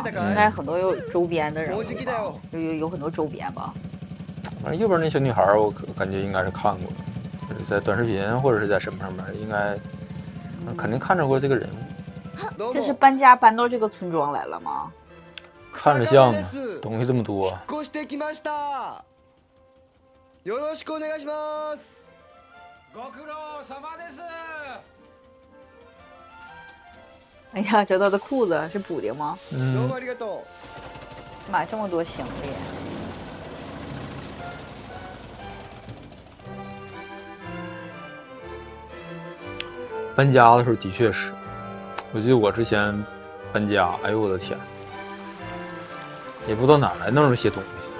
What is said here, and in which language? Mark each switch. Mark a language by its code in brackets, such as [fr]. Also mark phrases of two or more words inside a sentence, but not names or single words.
[zh] 应该很多有周边的人物吧，有很多周边吧。反正右边那小女孩，我感觉应该是看过，就是在短视频或者是在什么上面，应该肯定看着过这个人物。这是搬家搬到这个村庄来了吗？看着像啊，东西这么多。 [ja] よろしくお願いします。ご苦労様です。 [zh] 哎呀，这他的裤子是补的吗？ [ja] どうもありがとう。 [zh] 买这么多行李。搬家的时候的确是，我记得我之前搬家，哎呦我的天，也不知道哪来那么些东西。